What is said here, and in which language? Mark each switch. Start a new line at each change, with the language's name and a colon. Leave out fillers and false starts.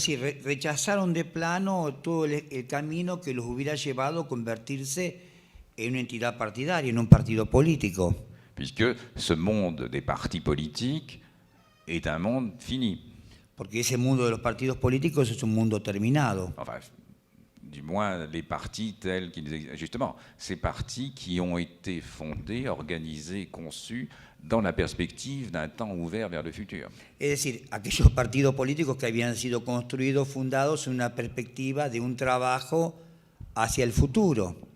Spanish: Es decir, rechazaron de plano todo el camino que los hubiera llevado a convertirse en una entidad partidaria, en un partido político.
French: Puisque ce monde des partis politiques est un monde fini.
Spanish: Porque ese mundo de los partidos políticos es un mundo terminado.
French: Enfin, du moins les partis tels qu'ils existent. Justement, ces partis qui ont été fondés, organisés, conçus dans la perspective d'un temps ouvert vers le futur.
Spanish: Es decir, aquellos partidos políticos que habían sido construidos, fundados en una perspectiva de un trabajo hacia el futuro.